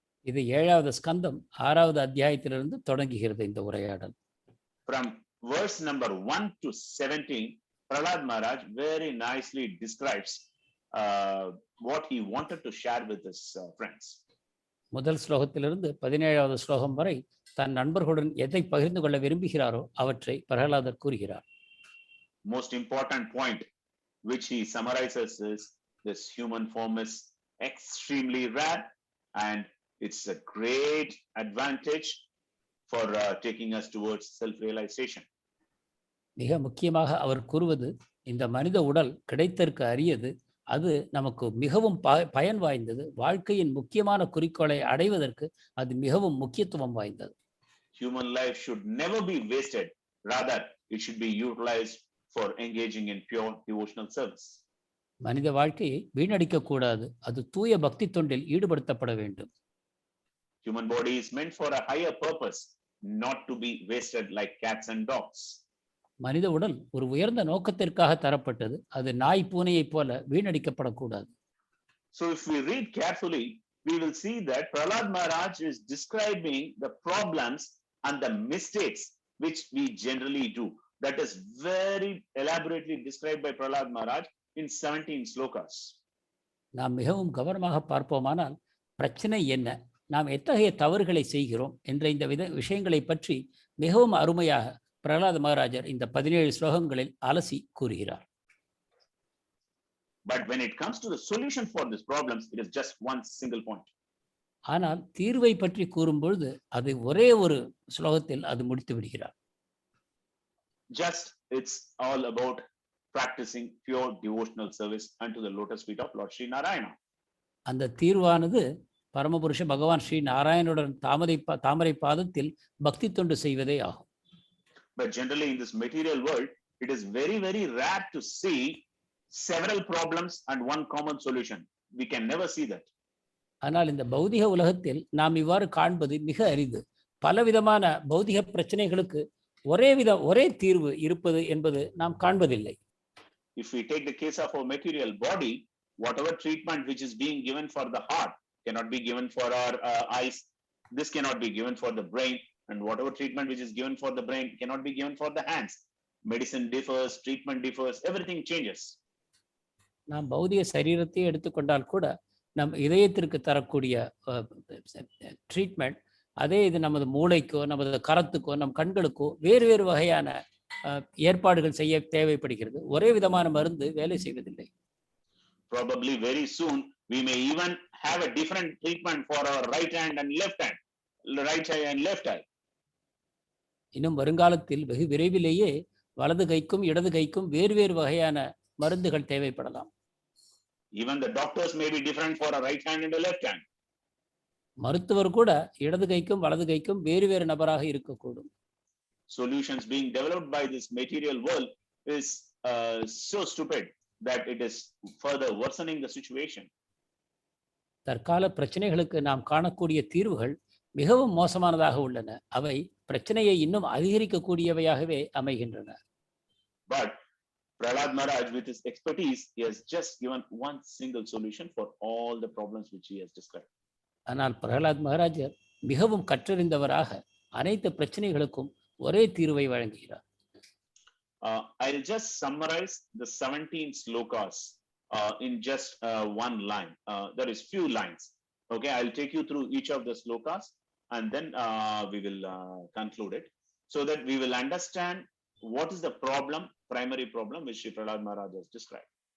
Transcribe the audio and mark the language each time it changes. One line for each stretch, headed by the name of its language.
Tamil: இது 7வது ஸ்கந்தம் 6வது அத்தியாயத்திலிருந்து தொடங்குகிறது இந்த உரையாடல்.
English: From verse number 1 to 17, Prahlad Maharaj very nicely describes what he wanted to share with his friends.
Tamil: முதல் ஸ்லோகத்திலிருந்து 17வது ஸ்லோகம் வரை தன் நண்பர்களுடன் எதை பகிர்ந்து கொள்ள விரும்புகிறாரோ அவற்றை பிரகலாதர் கூறுகிறார்.
English: Most important point which he summarizes is this human form is extremely rare and it's a great advantage for taking us towards self-realization.
Tamil: மிக முக்கியமாக அவர் கூறுவது, இந்த மனித உடல் கிடைத்தற்கு அரியது, அது நமக்கு மிகவும் பயன் வாய்ந்தது, வாழ்க்கையின் முக்கியமான குறிக்கோளை அடைவதற்கு அது மிகவும் முக்கியத்துவம் வாய்ந்தது.
English: Human life should never be wasted, rather it should be utilized for engaging in pure devotional service.
Tamil: மனித வாழ்க்கையை வீணடிக்க கூடாது, அது தூய பக்தி தொண்டில் ஈடுபடுத்தப்பட வேண்டும்.
English: Human body is meant for a higher purpose, not to be wasted like cats and dogs.
Tamil: மனித உடல் ஒரு உயர்ந்த நோக்கத்திற்காக தரப்பட்டது, அது நாய் பூனையை போல வீணடிக்கப்படக்கூடாது.
English: So if we read carefully, we will see that Prahlad Maharaj is describing the problems and the mistakes which we generally do. That is very elaborately described by Prahlad Maharaj in 17 slokas.
Tamil: நாம் மிகவும் கவனமாக பார்ப்போமானால் பிரச்சனை என்ன, நாம் எத்தகைய தவறுகளை செய்கிறோம் என்ற இந்த விஷயங்களை பற்றி மிகவும் அருமையாக பிரகலாத மகாராஜர் இந்த 17 ஸ்லோகங்களில் அலசி கூறுகிறார்.
English: But when it comes to the solution for these problems, it is just one single point.
Tamil: ஆனால் தீர்வை பற்றி கூறும்பொழுது அது ஒரே ஒரு ஸ்லோகத்தில் அது முடித்து விடுகிறார்.
English: Just it's all about practicing pure devotional service unto the lotus feet of Lord Sri Narayana.
Tamil: அந்த தீர்வானது பரமபுருஷ பகவான் ஸ்ரீ நாராயணனுடன் தாமரை பாதத்தில் பக்தி தொண்டு செய்வதே ஆகும்.
English: But generally in this material world, it is very, very rare to see several problems and one common solution. We can never see that.
Tamil: ஆனால் இந்த பௌதிக உலகத்தில் நாம் இவ்வாறு காண்பது மிக அரிது. பலவிதமான பௌதிக பிரச்சனைகளுக்கு ஒரே தீர்வு இருப்பது என்பது நாம் காண்பதில்லை.
English: If we take the case of our material body, whatever treatment which is being given for the heart cannot be given for our eyes. This cannot be given for the brain, and whatever treatment which is given for the brain cannot be given for the hands. Medicine differs, treatment differs, everything changes.
Tamil: நாம் பௌதிக சரீரத்தை எடுத்துக்கொண்டால் கூட நம் இதயத்திற்கு தரக்கூடிய treatment அதே இது நமது மூளைக்கோ நமது கரத்துக்கோ நம் கண்களுக்கோ வேறு வேறு வகையான ஏற்பாடுகள் செய்ய தேவைப்படுகிறது. ஒரே விதமான மருந்து வேலை செய்வதில்லை.
English: Probably very soon we may even have a different treatment for our right hand and left hand, right eye and left eye.
Tamil: இன்னும் வருங்காலத்தில் வெகு விரைவிலேயே வலது கைக்கும் இடது கைக்கும் வேறு வேறு வகையான மருந்துகள் தேவைப்படலாம்.
English: Even the doctors may be different for a right hand and a left hand.
Tamil: மருத்துவர் கூட இடது கைக்கும் வலது கைக்கும் வேறு வேறு நபராக இருக்கக்கூடும்.
English: Solutions being developed by this material world is so stupid that it is further worsening the situation.
Tamil: தற்கால பிரச்சனைகளுக்கு நாம் காணக்கூடிய தீர்வுகள் மிகவும் மோசமானதாக உள்ளன. அவை பிரச்சனையை இன்னும் அதிகரிக்கக்கூடியவையாகவே அமைகின்றன.
English: But Prahlad Maharaj, with his expertise, he has just given one single solution for all the problems which he has described.
Tamil: ஆனால் பிரகலாத் மகாராஜர் மிகவும் கற்றறிந்தவராக அனைத்து பிரச்சனைகளுக்கும் ஒரே தீர்வை வழங்குகிறார்.
English: I'll just summarize the 17 slokas in just one line. There is few lines. Okay, I'll take you through each of the slokas and then we will conclude it so that we will understand what is the problem, primary problem which Shri Prahlad Maharaj has described.